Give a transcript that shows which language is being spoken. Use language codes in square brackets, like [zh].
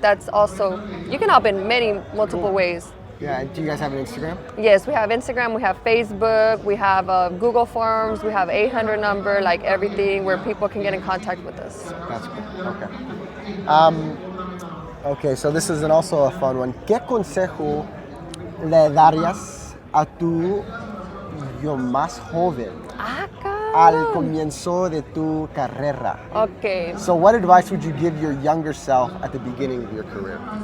[en] That's also, you can help in multiple ways. Yeah, do you guys have an Instagram? Yes, we have Instagram, we have Facebook, we have Google Forms, we have 800 number, like everything where people can get in contact with us. That's cool. Okay. Okay, so this is also a fun one. [es] ¿Qué consejo le darías a tu yo más joven al comienzo de tu carrera? [en] Okay. So what advice would you give your younger self at the beginning of your career?